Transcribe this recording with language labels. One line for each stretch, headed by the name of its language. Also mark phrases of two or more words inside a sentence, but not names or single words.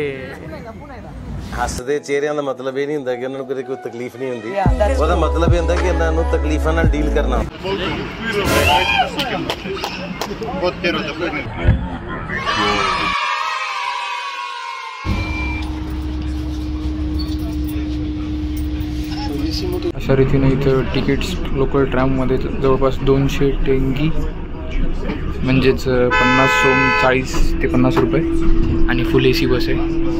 Punjabi: ਹੱਸਦੇ ਚਿਹਰਿਆਂ ਦਾ ਮਤਲਬ ਇਹ ਨਹੀਂ ਹੁੰਦਾ ਕਿ ਉਹਨਾਂ ਨੂੰ ਕਦੇ ਕੋਈ ਤਕਲੀਫ ਨਹੀਂ ਹੁੰਦੀ, ਉਹਦਾ ਮਤਲਬ ਇਹ ਹੁੰਦਾ ਕਿ ਇਹਨਾਂ ਨੂੰ ਤਕਲੀਫਾਂ ਨਾਲ ਡੀਲ ਕਰਨਾ.
Marathi: अशा रीतीने इथं तिकीट्स लोकल ट्रॅममध्ये जवळपास 200 टेंगी म्हणजेच 50 सोम 40 ते 50 रुपये आणि
English: full AC bus
Marathi: आहे.